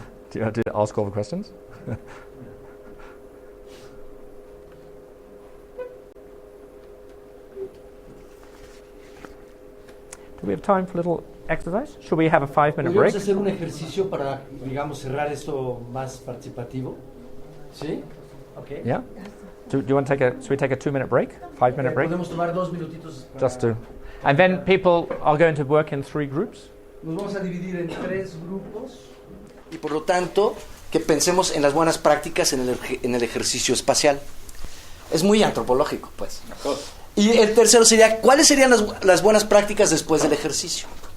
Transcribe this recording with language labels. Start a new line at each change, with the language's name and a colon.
English: Do you want to ask all the questions? Do we have time for a little exercise? Should we have a 5-minute break?
Spanish: ¿Podríamos hacer un ejercicio para, digamos, cerrar esto más participativo? ¿Sí? Okay.
English: Yeah. Do you want to should we take a 2-minute break? 5-minute break?
Spanish: Podemos tomar 2 minutitos.
English: Just to. And then people are going to work in 3 groups.
Spanish: Nos vamos a dividir en 3 grupos. Y por lo tanto, que pensemos en las buenas prácticas en el ejercicio espacial. Es muy antropológico, pues. Y el tercero sería, ¿cuáles serían las buenas prácticas después del ejercicio?